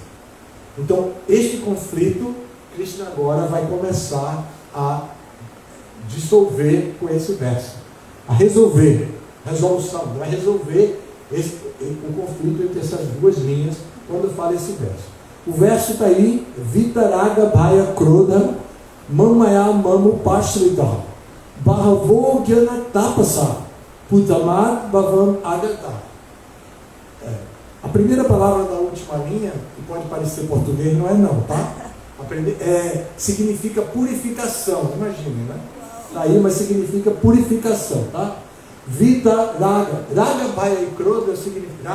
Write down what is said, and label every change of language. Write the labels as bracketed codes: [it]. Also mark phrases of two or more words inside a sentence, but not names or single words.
[pt] Então, este conflito, Krishna agora vai começar a dissolver com esse verso, a resolver, vai resolver o conflito entre essas duas linhas quando fala esse verso. O verso está aí: [sa] वीतराग भय क्रोधा मन्मया मामुपाश्रिता बहवो ज्ञान तपसा पूता मद्भावम् आगताः. [pt] A primeira palavra da última linha, que pode parecer português, não é não, tá? Significa purificação, imagine, né? Está aí, mas significa purificação, tá? Vita Raga. Raga, Bhaya e Krodha significa...